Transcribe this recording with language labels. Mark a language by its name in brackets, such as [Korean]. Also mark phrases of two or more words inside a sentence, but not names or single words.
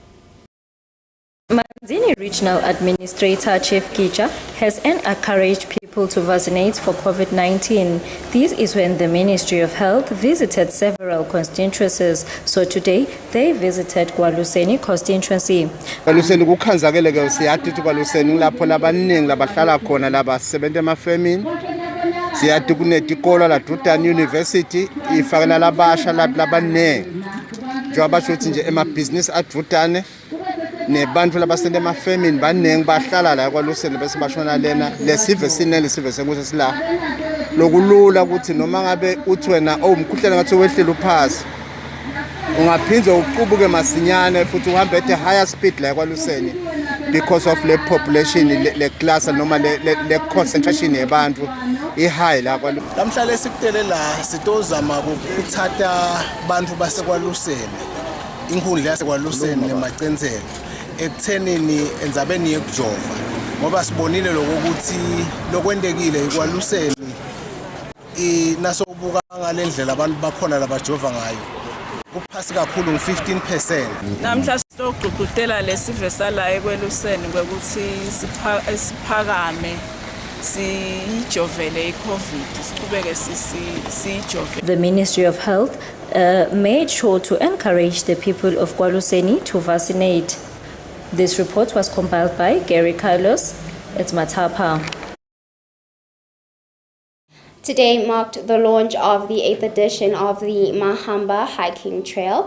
[English] Manzini Regional Administrator Chief Kicha has encouraged people to vaccinate for COVID-19. This is when the Ministry of Health visited several constituencies. So today they visited KwaLuseni constituency. [Swati] KwaLuseni kukhanzakele ke siyathi KwaLuseni lapho labaningi labahlala khona labasebenza emafemini. Siyathi kunetikolo la Dutton University ifakela labasha labanengi. Njengoba shothi nje ema-business advutane nebantu labasende emafemini banengi bahlala la KwaLuseni bese bashona lena lesive senkuthi sila lokulula ukuthi noma ngabe uthi wena umkhuhlane ngathi wehlele uphasi ungaphindze uqubuke masinyane futhi uhambe [English] at a higher speed [Swati] la KwaLuseni [English] because of the population [Swati] le class noma le concentration yabantu ihigh la KwaLuseni. Namhlanje sikutele la sitozama ukuthatha abantu baseKwaLuseni inkundla yaseKwaLuseni nemacenzelo ekuthenini enzabeni yekujova ngoba sibonile lokuthi lokwendekile eKwaLuseni naso ubuka ngalendlela abantu bakhona labajova ngayo kuphasi kakhulu ng15%. Namhlanje sitogqugqudela lesive sala eKwaLuseni ukuthi siphakame sijovele iCovid siqhubeke sijove. [English] The Ministry of Health made sure to encourage the people of KwaLuseni to vaccinate. This report was compiled by Gary Carlos at Matapa. Today marked the launch of the 8th edition of the Mahamba Hiking Trail.